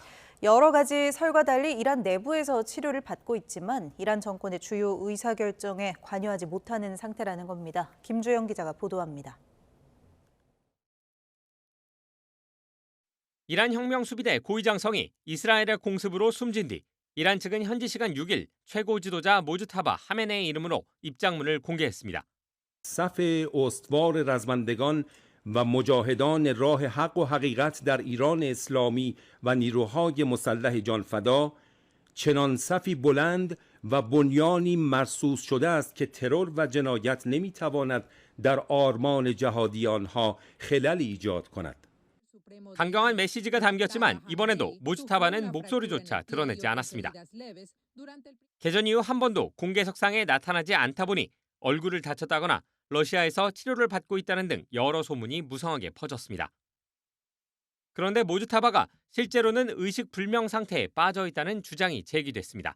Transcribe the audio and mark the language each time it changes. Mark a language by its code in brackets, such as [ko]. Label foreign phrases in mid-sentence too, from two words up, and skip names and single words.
[ko] 여러 가지 설과 달리 이란 내부에서 치료를 받고 있지만 이란 정권의 주요 의사결정에 관여하지 못하는 상태라는 겁니다. 김주영 기자가 보도합니다. 이란 혁명 수비대 고위장성이 이스라엘의 공습으로 숨진 뒤 이란 측은 현지 시간 6일 최고 지도자 모즈타바 하메네이 이름으로 입장문을 공개했습니다. [fa] صف استوار رزمندگان و مجاهدان راه حق و حقیقت در ایران اسلامی و نیروهای مسلح جانفدا چنان صفی بلند و بنیانی مرصوص شده است که ترور و جنایت نمیتواند در آرمان جهادی آنها خللی ایجاد کند. [ko] 강경한 메시지가 담겼지만 이번에도 모즈타바는 목소리조차 드러내지 않았습니다. 개전 이후 한 번도 공개석상에 나타나지 않다 보니 얼굴을 다쳤다거나 러시아에서 치료를 받고 있다는 등 여러 소문이 무성하게 퍼졌습니다. 그런데 모즈타바가 실제로는 의식불명 상태에 빠져 있다는 주장이 제기됐습니다.